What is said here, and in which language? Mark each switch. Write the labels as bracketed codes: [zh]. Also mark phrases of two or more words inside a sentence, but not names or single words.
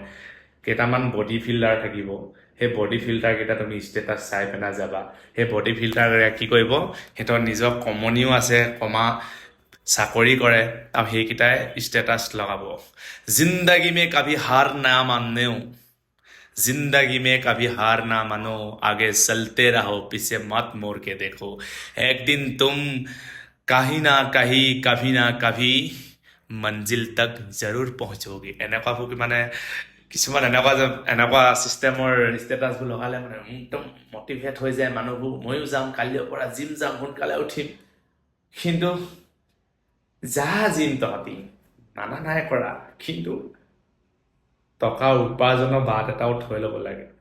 [as] কেইটামান বডি ফিল্টাৰ থাকিব, সেই বডি ফিল্টাৰকেইটা তুমি ষ্টেটাছ চাই পেলাই যাবা। সেই বডি ফিল্টাৰে কি কৰিব, সিহঁতৰ নিজৰ কমনিও আছে, চাকৰি কৰে, আৰু সেইকেইটাই ষ্টেটাছ লগাব, [hi] ज़िंदगी में कभी हार ना मानो, जिंदगी में कभी हार ना मानो, आगे चलते रहो, पीछे मत मोड़ के देखो, एक दिन तुम कहीं ना कहीं कभी ना कभी मंजिल तक जरूर पहुंचोगे। [as] এনেকুৱাবোৰ মানে কিছুমান এনেকুৱা ছিষ্টেমৰ ষ্টেটাছবোৰ লগালে মানে একদম মটিভেট হৈ যায় মানুহবোৰ। ময়ো যাম, কালিৰ পৰা জিম যাম, সোনকালে উঠিম। কিন্তু যা জিম তহঁতি, মানা নাই কৰা, কিন্তু টকা উপাৰ্জনৰ বাট এটাও থৈ ল'ব লাগে।